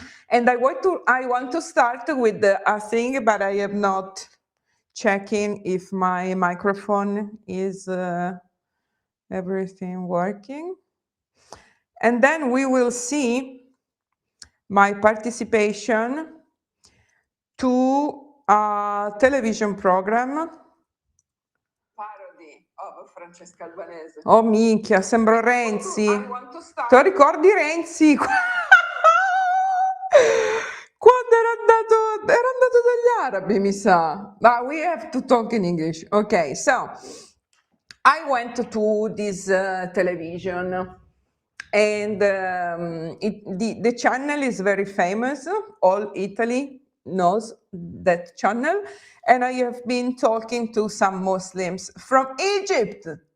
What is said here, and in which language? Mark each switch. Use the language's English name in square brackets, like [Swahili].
[English] And I want to start with a thing, but I am not checking if my microphone is everything working. And then we will see my participation to a television program. Parody of Francesca Albanese. [Italian] Oh minchia, sembro Renzi. Tu ricordi Renzi? Quando era andato dagli arabi, mi sa. [English] But we have to talk in English. Okay, so I went to this television, and the channel is very famous. All Italy knows that channel, and I have been talking to some Muslims from Egypt.